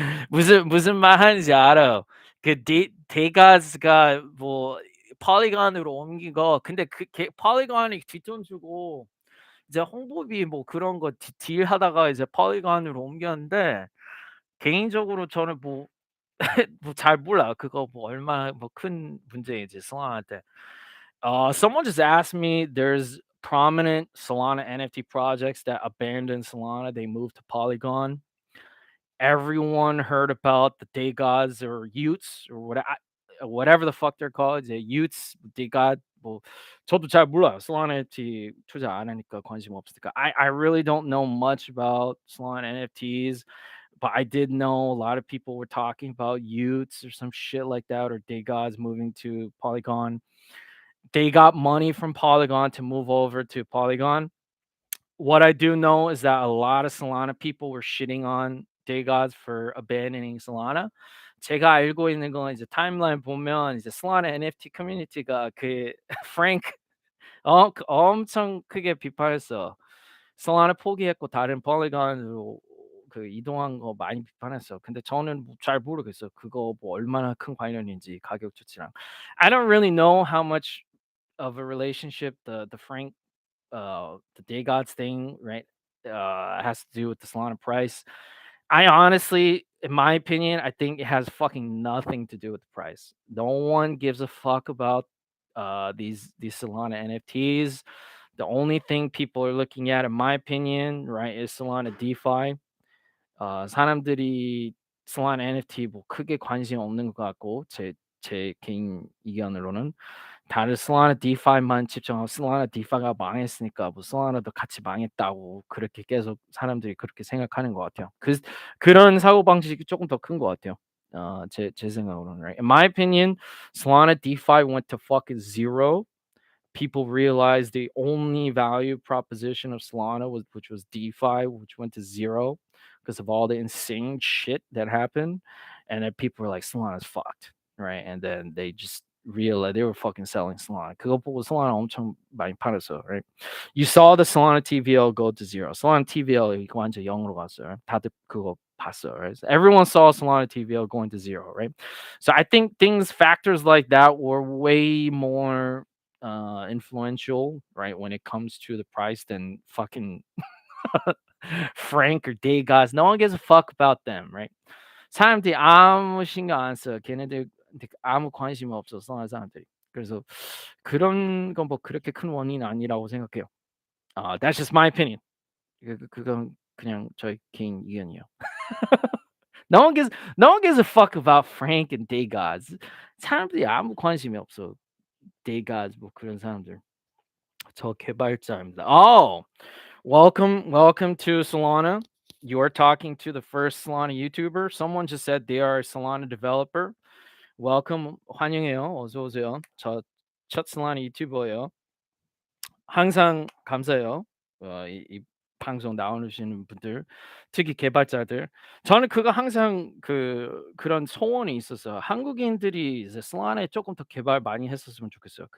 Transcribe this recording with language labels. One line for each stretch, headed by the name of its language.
Korean: 무슨 말 하는지 알아요. 그 데가스가 뭐 폴리곤으로 옮긴 거 근데 걔 폴리곤이 뒷돈 주고 이제 홍보비 뭐 그런 거 딜하다가 이제 폴리곤으로 옮겼는데 개인적으로 저는 뭐 뭐 잘 몰라요. 그거 뭐 얼마나 뭐 큰 문제인지 Solana한테.
English: Someone just asked me there's prominent Solana NFT projects that abandoned Solana. They moved to Polygon. Everyone heard about the day gods or Utes or whatever the fuck they're called.
Korean: 이제 Utes, day god 뭐 저도 잘 몰라요. Solana NFT 투자 안 하니까 관심 없으니까.
English: I really don't know much about Solana NFTs, but I did know a lot of people were talking about Utes or some shit like that or day gods moving to Polygon. They got money from Polygon to move over to Polygon. What I do know is that a lot of Solana people were shitting on day gods for abandoning Solana.
Korean: 제가 알고 있는 건 이제 타임라인 보면 이제 Solana NFT 커뮤니티가 그 프랭크 엄청 크게 비판했어. Solana 포기했고 다른 폴리곤으로 그 이동한 거 많이 비판했어. 근데 저는 뭐 잘 모르겠어요. 그거 뭐 얼마나 큰 관련인지 가격 조치랑.
English: I don't really know how much of a relationship the Frank the day gods thing, right? Has to do with the Solana price. I honestly, in my opinion, I think it has fucking nothing to do with the price. No one gives a fuck about these Solana NFTs. The only thing people are looking at, in my opinion, right, is Solana DeFi.
Korean: 사람들이 Solana NFT 뭐 크게 관심 없는 것 같고 제 개인 의견으로는 다들 Solana DeFi만 집중하고 Solana DeFi가 망했으니까 뭐 Solana도 같이 망했다고 그렇게 계속 사람들이 그렇게 생각하는 것 같아요. 그런 사고방식이 조금 더 큰 것 같아요. 제 생각으로는.
English: Right? In my opinion, Solana DeFi went to fucking zero. People realized the only value proposition of Solana was, which was DeFi, which went to zero because of all the insane shit that happened. And then people were like, Solana's fucked, right? And then they just realized they were fucking selling Solana.
Korean: 그거 보고 Solana 엄청 많이 팔았어, right?
English: You saw the Solana TVL go to zero.
Korean: Solana TVL 이거 완전 0으로 갔어요. 다들 그거 봤어, right?
English: So everyone saw Solana TVL going to zero, right? So I think factors like that were way more influential, right, when it comes to the price than fucking Frank or Degas. No one gives a fuck about them, right?
Korean: 사람들이 아무 신경 안 써. 걔네들 아무 관심 없어. 써는 사람들이. 그래서 그런 건 뭐 그렇게 큰 원인은 아니라고 생각해요.
English: That's just my opinion.
Korean: 그건 그냥 저의 개인 의견이에요.
English: No one gives a fuck about Frank and Degas.
Korean: 사람들이 아무 관심이 없어. Degas 뭐 그런 사람들. 저 개발자입니다.
English: Oh, welcome to Solana. You're talking to the first Solana YouTuber. Someone just said they are a Solana developer.
Korean: Welcome, 환영해요. 어서 오세요. 첫 Solana 유튜버예요. 항상 감사해요. 이 방송 나오시는 분들, 특히 개발자들. 저는 그거 항상 그런 소원이 있었어요. 한국인들이 이제 Solana에 조금 더 개발 많이 했었으면 좋겠어요.